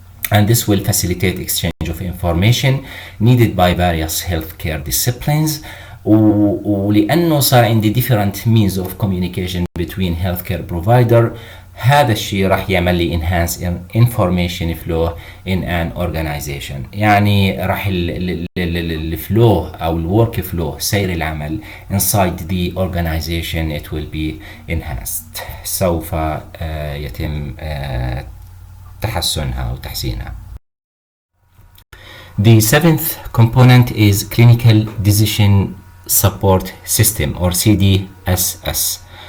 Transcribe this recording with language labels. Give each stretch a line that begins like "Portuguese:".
English: And this will facilitate exchange of information needed by various healthcare disciplines.
Arabic: ولأنه صار عندي
English: different means of communication between healthcare provider،
Arabic: هذا الشيء راح يعمل لي
English: enhance information flow in an organization.
Arabic: يعني راح الفلو أو الwork flow، سير العمل
English: inside the organization it will be enhanced،
Arabic: سوف يتم تحسنها وتحسينها.
English: The seventh component is clinical decision support system or CDSS.